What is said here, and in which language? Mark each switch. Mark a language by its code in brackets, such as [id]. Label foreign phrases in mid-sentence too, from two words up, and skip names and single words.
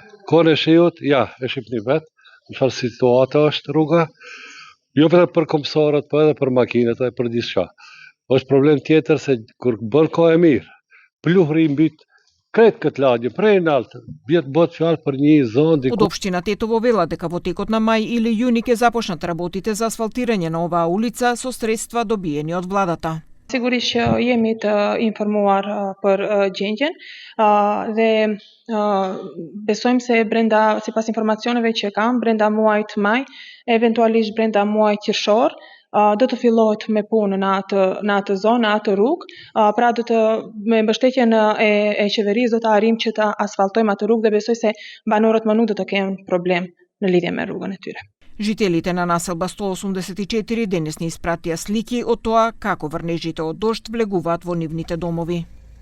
[sq] Kohën e shiut, ja, e shihni vetë, në çfarë situata është rruga, jo vetëm për kombësorët, po edhe për makinat e për gjithçka. Është problem tjetër se kur bën kohë e mirë, pluhri mbyt krejt këtë lagje, prej naltë, bëhet fjalë për një zonë. [mk] Од општина Тетово вела дека во текот на мај или јуни ќе започнат работите за асфалтирање на оваа улица со средства добиени од владата. [sq] Sigurisht që jemi të informuar për gjendjen dhe besojmë se brenda, sipas informacioneve që kam, brenda muajit maj, eventualisht brenda muajit qershor, do të fillohet me punë në atë zonë, në atë rrugë, pra me mbështetjen e qeverisë do të arrijmë që të asfaltojmë atë rrugë dhe besoj se banorët më nuk do të kenë problem në lidhje me rrugën e tyre. [mk] Жителите на населба 184 денес ни испратија слики од тоа како врнежите од дожд влегуваат во нивните домови.